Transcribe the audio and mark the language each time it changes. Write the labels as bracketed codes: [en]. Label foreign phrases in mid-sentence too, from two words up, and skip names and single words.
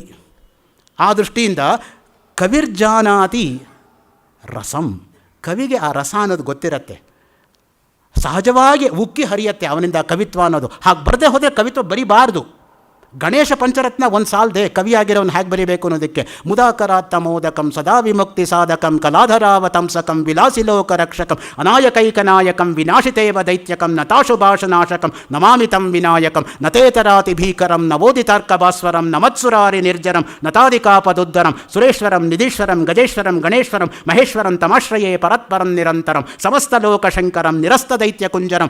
[kn] ಆ ದೃಷ್ಟಿಯಿಂದ [sa] ಕವಿರ್ಜಾನಾತಿ ರಸಂ, [kn] ಕವಿಗೆ ಆ ರಸ ಅನ್ನೋದು ಗೊತ್ತಿರತ್ತೆ, ಸಹಜವಾಗಿ ಉಕ್ಕಿ ಹರಿಯತ್ತೆ ಅವನಿಂದ ಕವಿತ್ವ ಅನ್ನೋದು. ಹಾಗೆ ಬರದೇ ಹೋದರೆ ಕವಿತ್ವ ಬರಿಬಾರ್ದು. ಗಣೇಶ ಪಂಚರತ್ನ ಒಂದು ಸಾಲದೆ ಕವಿಯಾಗಿರೋನು ಹೇಗೆ ಬರೀಬೇಕು ಅನ್ನೋದಕ್ಕೆ. [sa] ಮುದಾಕರಾತ್ತಮೋದಕಂ ಸದಾ ವಿಮುಕ್ತಿ ಸಾಧಕಂ ಕಲಾಧರಾವತಂಸಕಂ ವಿಲಾಸಿ ಲೋಕ ರಕ್ಷಕಂ ಅನಾಯಕೈಕನಾಯಕಂ ವಿನಾಶಿತೇವ ದೈತ್ಯಕಂ ನತಾಶುಭಾಷನಾಶಕಂ ನಮಾಮಿತಂ ವಿನಾಯಕಂ ನತೇತರಾತಿ ಭೀಕರಂ ನವೋದಿತಾರ್ಕಭಾಸ್ವರಂ ನಮತ್ಸುರಾರಿ ನಿರ್ಜರಂ ನತಾದಿಕಾಪದುದ್ದರಂ ಸುರೇಶ್ವರಂ ನಿಧೀಶ್ವರಂ ಗಜೇಶ್ವರಂ ಗಣೇಶ್ವರಂ ಮಹೇಶ್ವರಂ ತಮಾಶ್ರಯೇ ಪರತ್ಪರಂ ನಿರಂತರಂ ಸಮಸ್ತಲೋಕಶಂಕರಂ ನಿರಸ್ತದೈತ್ಯಕುಂಜರಂ